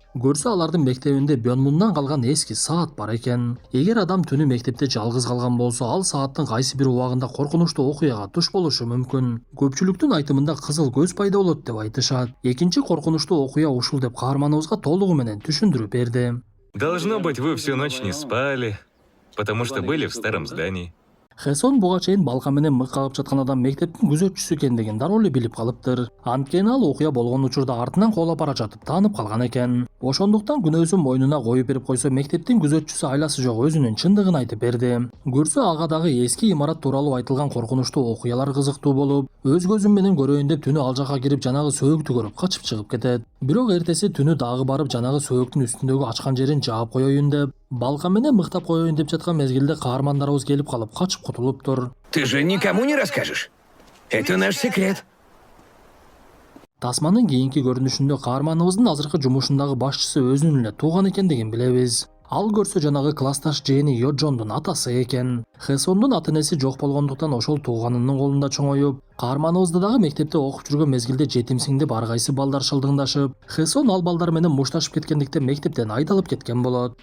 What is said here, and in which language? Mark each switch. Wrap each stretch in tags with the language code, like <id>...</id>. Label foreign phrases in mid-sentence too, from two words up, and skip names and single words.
<ky>Көрсө алардын мектебинде Бёнмундан калган эски саат бар экен. Эгер адам түнү мектепте жалгыз калган болсо, ал сааттын кайсы бир убагында коркунучтуу окуяга туш болушу мүмкүн. Көпчүлүктүн айтымында кызыл көз пайда болот деп айтышат. Экинчи коркунучтуу окуя ушул деп каарманыбызга толугу менен түшүндүрүп берди.</ky> <ru>Должно быть, вы всю ночь не спали, потому что были в старом здании.</ru> <ky>Хесон буга чейин балка менен мык кагып жаткан адам мектептин күзөтчүсү экендигин дароо эле билип калыптыр. Анткени ал окуя болгон учурда артынан коолап бара жатып таанып калган экен. Ошондуктан күнөөсүн мойнуна коюп берип койсо, мектептин күзөтчүсү айласы жок өзүнүн чындыгын айтып берди. Көрсө ага дагы эски имарат тууралуу айтылган коркунучтуу окуялар кызыктуу болуп, өз көзүм менен көрөйүн деп түнү ал жака кирип жанагы сөөктү көрүп качып чыгып кетет. Бирок эртеси түнү дагы барып жанагы сөөктүн үстүндөгү ачкан жерин жаап коеюн деп, балка менен мыктап коеюн деп жаткан мезгилде каармандарыбыз келип калып качып кутулуптур.</ky> <ru>Ты же никому не расскажешь? Это наш секрет.</ru> <ky>Тасманын кийинки көрүнүшүндө каарманыбыздын азыркы жумушундагы башчысы өзүнүн эле тууган экендигин билебиз. Ал көрсө жанагы классташ Жени Йоджондун атасы экен. Хесондун ата-энеси жок болгондуктан ошол тууганынын колунда чоңоюп, каарманыбызды дагы мектепте окуп жүргөн мезгилде жетимсиң деп ар кайсы балдар шылдыңдашып, Хесон ал балдар менен мушташып кеткендиктен мектептен айдалып кеткен болот.</ky>